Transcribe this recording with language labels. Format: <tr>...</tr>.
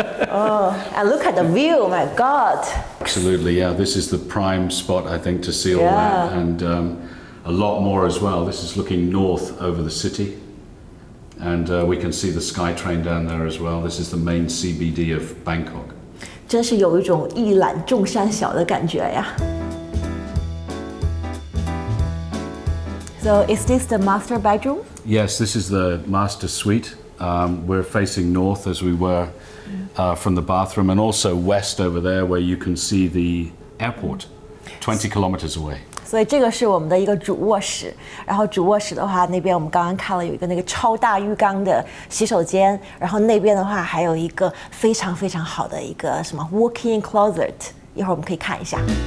<en>Oh, and look at the view, my God. Absolutely, yeah. This is the prime spot, I think, to see all that, and a lot more as well. This is looking north over the city, and we can see the SkyTrain down there as well. This is the main CBD of Bangkok.</en> <zh>真是有一种一览众山小的感觉呀。</zh> <en>So is this the master bedroom? Yes, this is the master suite. We're facing north as we were from the bathroom, and also west over there where you can see the airport, 20 kilometers away.</en> <zh>所以这个是我们的一个主卧室，然后主卧室的话，那边我们刚刚看了有一个那个超大浴缸的洗手间，然后那边的话还有一个非常非常好的一个什么 walk-in closet， 一会儿我们可以看一下。</zh>